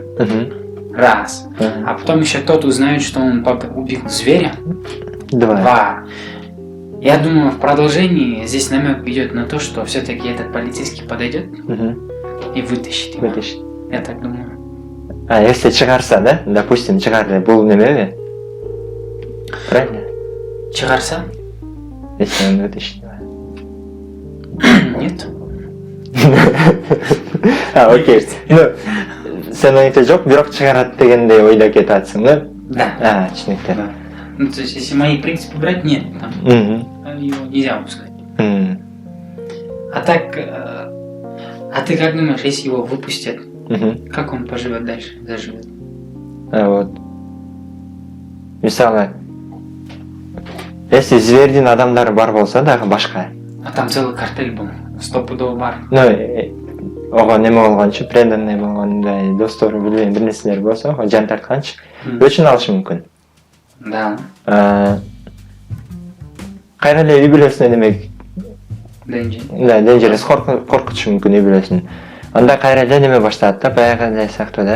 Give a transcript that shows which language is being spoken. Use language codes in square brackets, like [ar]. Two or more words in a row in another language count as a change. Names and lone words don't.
[ru] Раз. А потом еще тот узнает, что он убил зверя. Два. Я думаю, в продолжении здесь намек идет на то, что все-таки этот полицейский подойдет и вытащит его. Я так думаю. А если [ky] чыгарса, да? Допустим, чыгарды, бул немеби? [ru] Правильно? [ky] Чыгарса? [ru] Если он вытащит его. Нет. Окей. Ну, [ky] сен оюңча жок, бирок чыгарат дегендей ойдо кетип атсың, да? [ru] Да. [ky] Түшүнүктүү. [ru] Ну, то есть, если мои принципы брать, нет, там, его нельзя выпускать. А так, а ты как думаешь, если его выпустят, как он поживет дальше, заживет? Вот. [ky] Мисалы, если звердин адамдары бар болса дагы башка. [ru] А там целый картель был, 100% бар. [ky] Ну, ого неме болгончу, преданный болгондой достору билбейм бир нерселер болсо, жан тартканчы өчүн алышы мүмкүн. [ru] Да. [ky] Кайра эле үй бүлөсүнө демек [en] Dangerous. [ky] коркутушу мүмкүн үй бүлөсүн. Анда кайра эле неме башталат да, баягы эле сыяктуу да.